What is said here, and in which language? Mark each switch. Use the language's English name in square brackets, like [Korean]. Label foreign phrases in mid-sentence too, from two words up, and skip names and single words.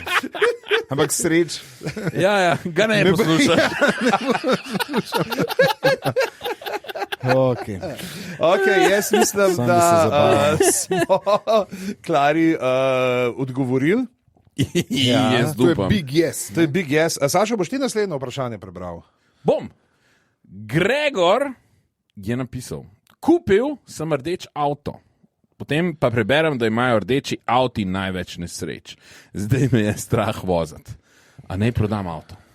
[Slovenian] Ampak sreč. Ja, ga ne poslušam. Okay, jaz mislim, da smo Klari odgovorili. Ja, to je [English] big yes. [Slovenian] To je [English] big yes. [Slovenian] Saša, boš ti naslednje vprašanje prebral? Bom. Gregor je napisal: kupil sem rdeč avto. Potem pa preberem, da imajo rdeči avti največ nesreč. Zdaj me je strah voziti. A ne prodam avto.